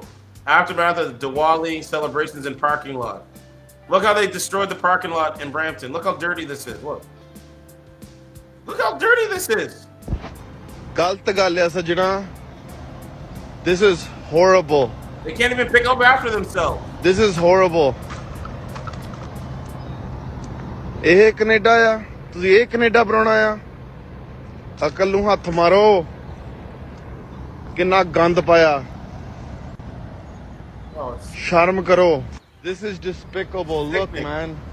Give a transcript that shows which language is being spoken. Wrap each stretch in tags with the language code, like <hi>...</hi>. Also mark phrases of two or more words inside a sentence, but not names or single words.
<en>Aftermath of the Diwali celebrations in parking lot. Look how they destroyed the parking lot in Brampton. Look how dirty this is. Look. Look how dirty this is. This is horrible. They can't even pick up after themselves. This is horrible.</en> <pa>ਇਹ ਕੈਨੇਡਾ ਆ ਤੁਸੀਂ ਇਹ ਕੈਨੇਡਾ ਬਣਾਉਣਾ ਆ ਅਕਲ ਨੂੰ ਹੱਥ ਮਾਰੋ ਕਿੰਨਾ ਗੰਦ ਪਾਇਆ ਸ਼ਰਮ ਕਰੋ</pa> <en>This is despicable. Look, man.</en>